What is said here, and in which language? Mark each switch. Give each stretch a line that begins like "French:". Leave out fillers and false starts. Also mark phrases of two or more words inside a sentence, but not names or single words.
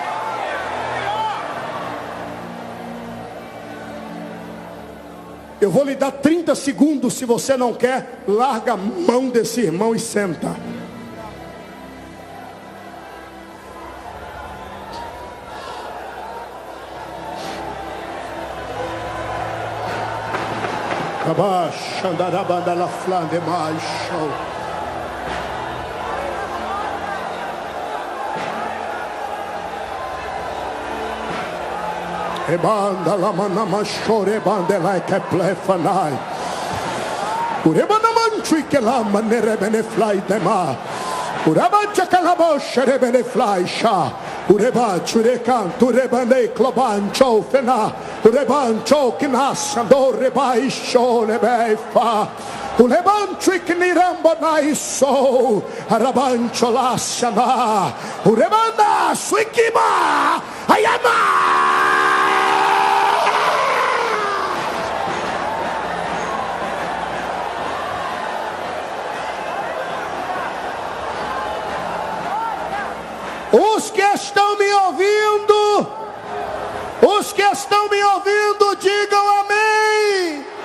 Portuguese: Eu vou lhe dar 30 segundos. Se você não quer, larga a mão desse irmão e senta. Abaixa, andarabanda la flande mais show. Ebanda la manama shore bande like a plefanai. Urebana manchi che la manere bene fly dema. Urabancha calabo shere bene fly sha. Ureba churekan turebane klobancho fena. Urebancho kinasa do rebai sho nebefa. Urebancho iknirambo naiso. Arabancho lasana. Urebana suikiba. Ayama. Os que estão me ouvindo, digam amém.